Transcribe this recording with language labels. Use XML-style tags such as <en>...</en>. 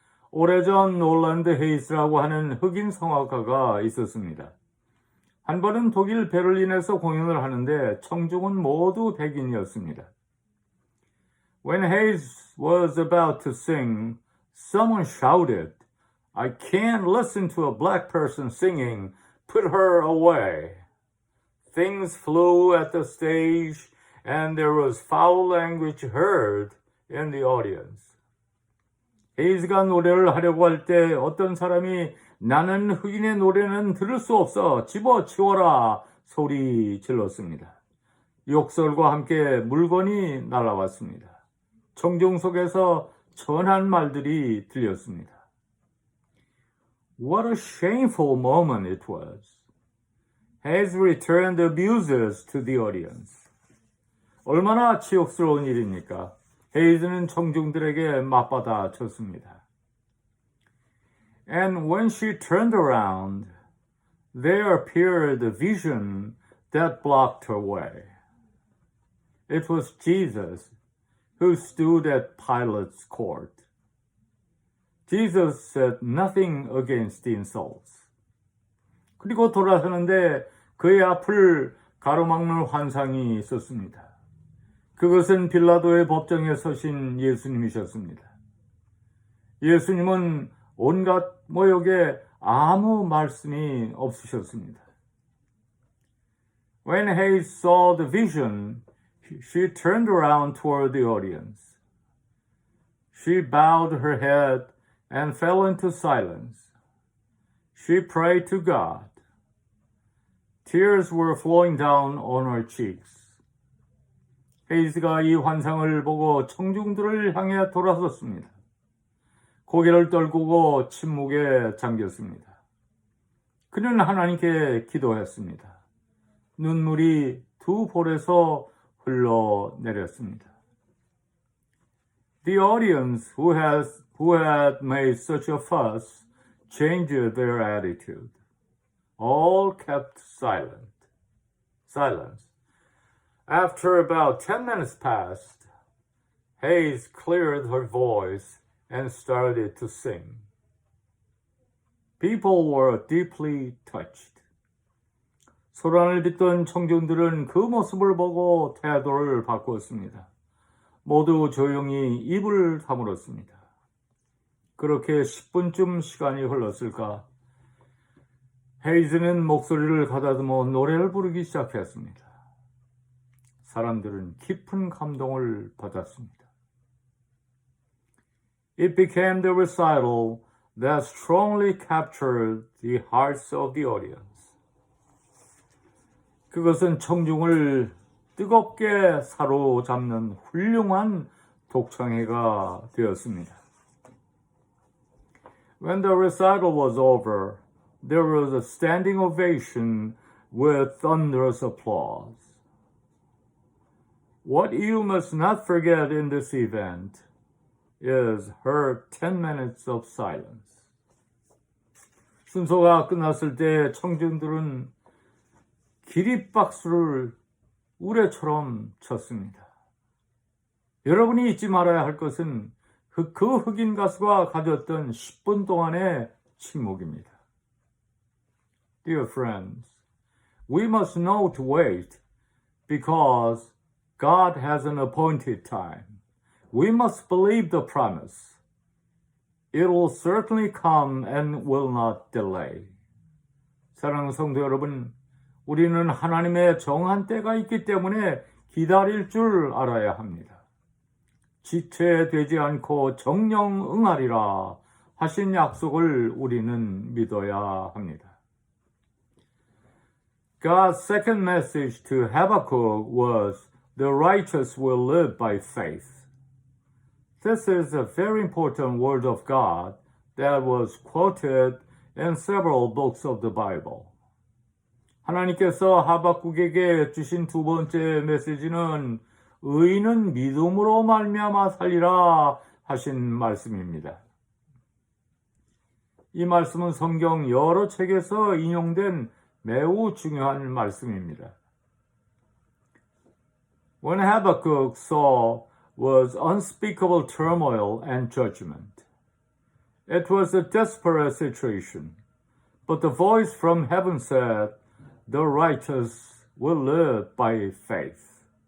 <ko>오래전 놀란드 헤이스라고 하는 흑인 성악가가 있었습니다. 한 번은 독일 베를린에서 공연을 하는데 청중은 모두 백인이었습니다.</ko> <en>When Hayes was about to sing, someone shouted, I can't listen to a black person singing, put her away. Things flew at the stage and there was foul language heard in the audience.</en> <ko>헤이즈가 노래를 하려고 할 때 어떤 사람이 나는 흑인의 노래는 들을 수 없어 집어치워라 소리 질렀습니다. 욕설과 함께 물건이 날아왔습니다. 청중 속에서 천한 말들이 들렸습니다.</ko> <en>What a shameful moment it was. Hayes returned the abusers to the audience.</en> <ko>얼마나 치욕스러운 일입니까? 헤이즈는 청중들에게 맞받아 쳤습니다.</ko> <en>And when she turned around, there appeared a vision that blocked her way. It was Jesus who stood at Pilate's court. Jesus said nothing against the insults.</en> <ko>그리고 돌아서는데 그의 앞을 가로막는 환상이 있었습니다. 그것은 빌라도의 법정에 서신 예수님이셨습니다. 예수님은 온갖 모욕에 아무 말씀이 없으셨습니다.</ko> <en>When Hayes saw the vision, she turned around toward the audience. She bowed her head and fell into silence. She prayed to God. Tears were flowing down on her cheeks.</en> <ko>헤이즈가 이 환상을 보고 청중들을 향해 돌아섰습니다. 고개를 떨구고 침묵에 잠겼습니다. 그는 하나님께 기도했습니다. 눈물이 두 볼에서 흘러내렸습니다.</ko> <en>The audience who had made such a fuss changed their attitude. All kept silence. After about 10 minutes passed, Hayes cleared her voice and started to sing. People were deeply touched.</en> <ko>소란을 빚던 청중들은 그 모습을 보고 태도를 바꾸었습니다. 모두 조용히 입을 다물었습니다. 그렇게 10분쯤 시간이 흘렀을까? 헤이즈는 목소리를 가다듬어 노래를 부르기 시작했습니다. 사람들은 깊은 감동을 받았습니다.</ko> <en>It became the recital that strongly captured the hearts of the audience.</en> <ko>그것은 청중을 뜨겁게 사로잡는 훌륭한 독창회가 되었습니다.</ko> <en>When the recital was over, there was a standing ovation with thunderous applause. What you must not forget in this event is her 10 minutes of silence.</en> <ko>순서가 끝났을 때 청중들은 기립박수를 우레처럼 쳤습니다. 여러분이 잊지 말아야 할 것은 그 흑인 가수가 가졌던 10분 동안의 침묵입니다.</ko> <en>Dear friends, we must know to wait because God has an appointed time. We must believe the promise. It will certainly come and will not delay.</en> <ko>사랑하는 성도 여러분, 우리는 하나님의 정한 때가 있기 때문에 기다릴 줄 알아야 합니다. 지체되지 않고 정령 응하리라 하신 약속을 우리는 믿어야 합니다.</ko> <en>God's second message to Habakkuk was, "The righteous will live by faith." This is a very important word of God that was quoted in several books of the Bible.</en> <ko>하나님께서 하박국에게 주신 두 번째 메시지는 의인은 믿음으로 말미암아 살리라 하신 말씀입니다. 이 말씀은 성경 여러 책에서 인용된 매우 중요한 말씀입니다.</ko> <en>What Habakkuk saw was unspeakable turmoil and judgment. It was a desperate situation, but the voice from heaven said, "The righteous will live by faith."</en>